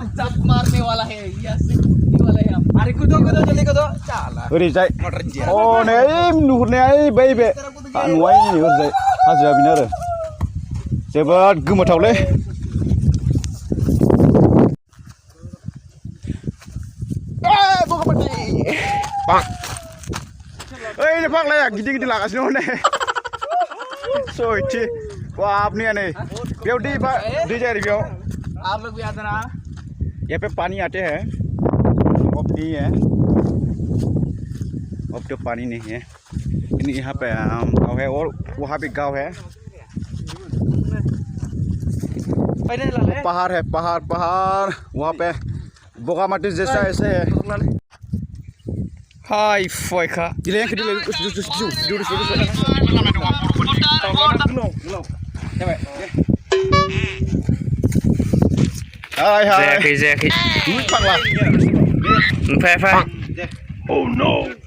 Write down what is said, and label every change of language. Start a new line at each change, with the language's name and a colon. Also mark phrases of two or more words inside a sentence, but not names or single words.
Bodo: ओरैजाय नै नुहुरनाया बै बे न'आ ओरैजाय हाजोआ बेनो आरो जोबोद गोमोथावलै ओइ फाग्लाया गिदिर गिदिर लागासिनो हनै सयथि बापनिया नै बेयाव दै जायो बेयाव
Hindi: यहाँ पे पानी आते हैं अब नहीं है अब तो पानी नहीं है यहाँ पे गाँव है और वहाँ भी गाँव है पहाड़ है पहाड़ वहाँ पे बगामाटी जैसा ऐसे है
Bodo: हाय फयखा दिले जायाखै ओमफ्राय
English: oh no